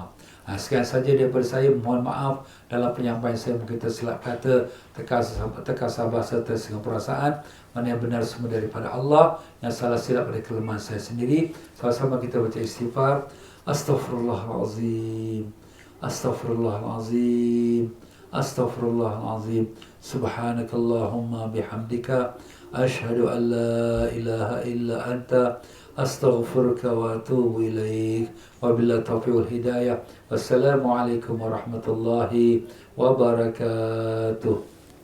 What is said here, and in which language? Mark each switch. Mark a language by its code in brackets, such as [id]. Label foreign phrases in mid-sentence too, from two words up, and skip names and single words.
[ms] Sekian saja daripada saya. Mohon maaf dalam penyampaian saya mungkin tersilap kata, terkasar bahasa, tersinggung perasaan. Mana yang benar semua daripada Allah, yang salah silap dari kelemahan saya sendiri. Sama-sama kita baca istighfar. Astaghfirullahalazim. [ar] أستغفر الله العظيم أستغفر الله العظيم. سبحانك اللهم وبحمدك أشهد أن لا إله إلا أنت أستغفرك وأتوب إليك. وبالله التوفيق والهداية. والسلام عليكم ورحمة الله وبركاته.